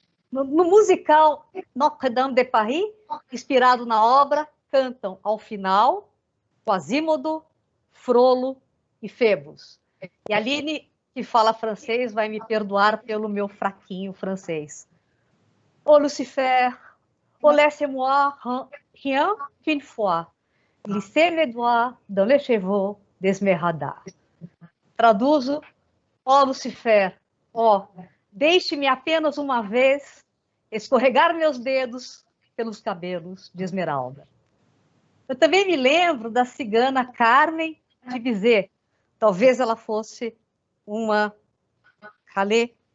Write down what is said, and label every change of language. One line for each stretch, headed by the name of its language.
Portuguese: No musical Notre-Dame de Paris, inspirado na obra, cantam ao final Quasimodo, Frollo e Febus. E a Aline, que fala francês, vai me perdoar pelo meu fraquinho francês.
French: Ô Lucifer, ô laissez-moi rien qu'une fois, glisser mes doigts dans les cheveux d'Esmeralda.
Portuguese: Traduzo, ó Lucifer, ó, deixe-me apenas uma vez escorregar meus dedos pelos cabelos de Esmeralda. Eu também me lembro da cigana Carmen de Bizet. Talvez ela fosse uma Calê.